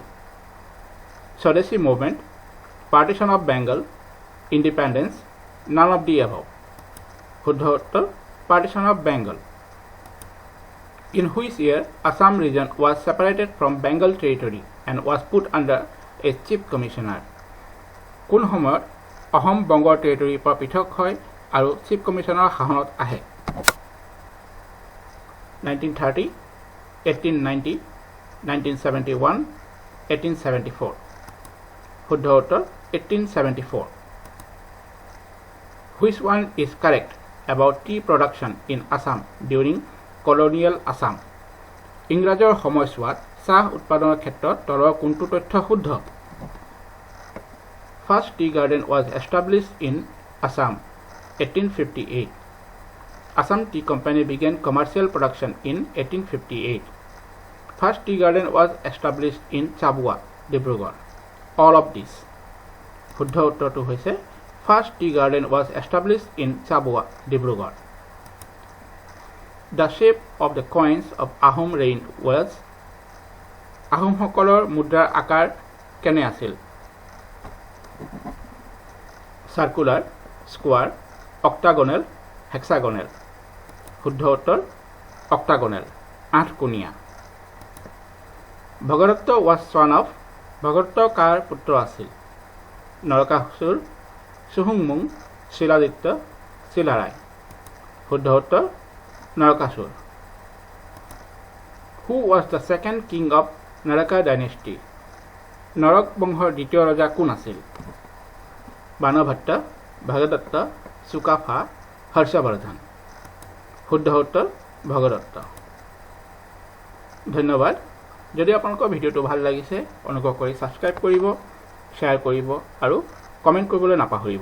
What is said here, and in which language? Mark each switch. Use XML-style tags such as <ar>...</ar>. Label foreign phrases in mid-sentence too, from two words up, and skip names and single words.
<en>Swadeshi movement, partition of Bengal, independence, none of the above.</en> <as>শুদ্ধ উত্তৰ</as> <en>partition of Bengal. In which year Assam region was separated from Bengal territory and was put under a chief commissioner?</en> <as>কোন সময়ত অসম বংগৰ টেৰিটৰীৰ পৰা পৃথক হয় আৰু</as> <en>chief commissioner</en> <as>শাসনত আহে? 1930, 1890, 1971, 1874. শুদ্ধ উত্তৰ 1874.</as> <en>Which one is correct about tea production in Assam during colonial Assam?</en> <as>ইংৰাজৰ সময়ছোৱাত চাহ উৎপাদনৰ ক্ষেত্ৰত তলৰ কোনটো তথ্য শুদ্ধ?</as> <en>First tea garden was established in Assam, 1858. Assam Tea Company began commercial production in 1858. First tea garden was established in Chabua, Dibrugarh. All of these.</en> <as>শুদ্ধ উত্তৰটো হৈছে</as> <en>First tea garden was established in Chabua, Dibrugarh. The shape of the coins of Ahom reign was.</en> <as>আহোমসকলৰ মুদ্ৰাৰ আকাৰ কেনে আছিল?</as> <en>Circular, square, octagonal, hexagonal.</en> <as>শুদ্ধ উত্তৰ octagonal, আঠকোণীয়া।</as> <en>ভগদত্ত was son of.</en> <as>ভগদত্ত কাৰ পুত্ৰ আছিল? নৰকাসুৰ, চুহুংমুং, শিলাদিত্য, শিলাৰাই। শুদ্ধ উত্তৰ নৰকাসুৰ।</as> <en>Who was the second king of Naraka dynasty?</en> <as>নৰক বংশৰ দ্বিতীয় ৰজা কোন আছিল? বাণভট্ট, ভগদত্ত, চুকাফা, হৰ্ষবৰ্ধন। শুদ্ধ উত্তৰ ভগদত্ত। ধন্যবাদ। যদি আপোনালোকৰ ভিডিঅ'টো ভাল লাগিছে অনুগ্ৰহ কৰি ছাবস্ক্ৰাইব কৰিব, শ্বেয়াৰ কৰিব আৰু কমেণ্ট কৰিবলৈ নাপাহৰিব।</as>